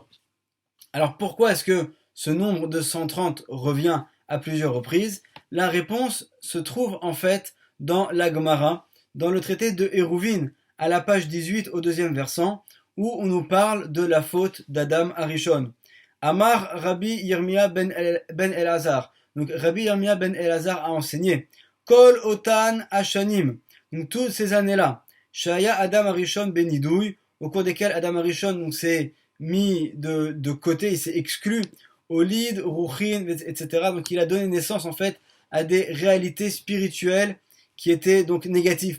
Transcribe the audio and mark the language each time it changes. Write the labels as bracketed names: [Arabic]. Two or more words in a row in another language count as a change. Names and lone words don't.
[French] Alors pourquoi est-ce que ce nombre de 130 revient à plusieurs reprises? La réponse se trouve en fait dans la Gemara, dans le traité de Hérouvin, à la page 18 au deuxième versant, où on nous parle de la faute d'Adam Arishon. [Hebrew] אמר רבי ירמיה בן אלעזר. [French] Donc Rabbi Yirmiyah ben Elazar a enseigné [Hebrew] כל אותן השנים. [French] Donc toutes ces années-là, [Hebrew] שהיה אדם הראשון בנידוי, [French] au cours desquelles Adam Arishon s'est mis de côté, il s'est exclu, [Hebrew] הוליד רוחין, [French] etc. Donc il a donné naissance en fait à des réalités spirituelles qui étaient donc négatives.